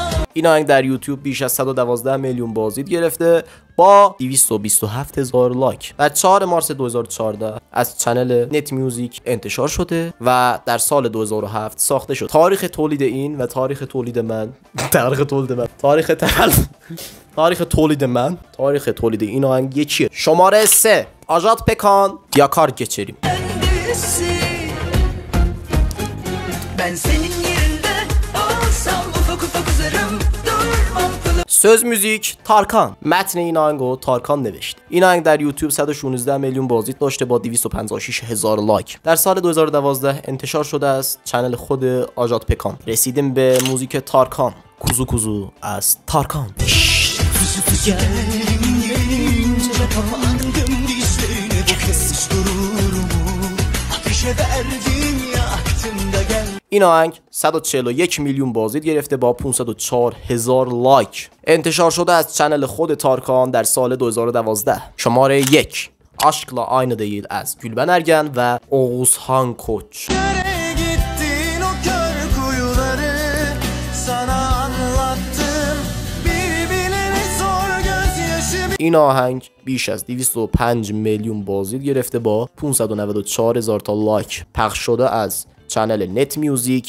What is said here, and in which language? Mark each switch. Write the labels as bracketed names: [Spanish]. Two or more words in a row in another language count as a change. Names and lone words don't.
[Persian] این آهنگ در یوتیوب بیش از 112 میلیون بازدید گرفته با 227,000 لایک و 4 مارس 2014 از چنل نت میوزیک انتشار شده و در سال 2007 ساخته شد. تاریخ تولید این و تاریخ تولید این آهنگ یکیه. شماره 3 آژات پکان یاکار geçerim. [Turkish] Ben senin yerinde olsam ufak ufak uzarım durmam. söz müzik تارکان. [Persian] متن این آهنگو تارکان نوشته. این آهنگ در یوتیوب 116 میلیون بازدید داشته با 256,000 لایک. در سال 2012 انتشار شده از چنل خود آژات پکان. رسیدیم به موزیک تارکان. کوزو کوزو از تارکان. این آهنگ 141 میلیون بازدید گرفته با 504,000 لایک. انتشار شده از چنل خود تارکان در سال 2012. شماره 1 Aşkla Aynı Değil از Gülben Ergen و Oğuzhan Koç. این آهنگ بیش از 205 میلیون بازدید گرفته با 594,000 تا لایک. پخش شده از چنل نت میوزیک.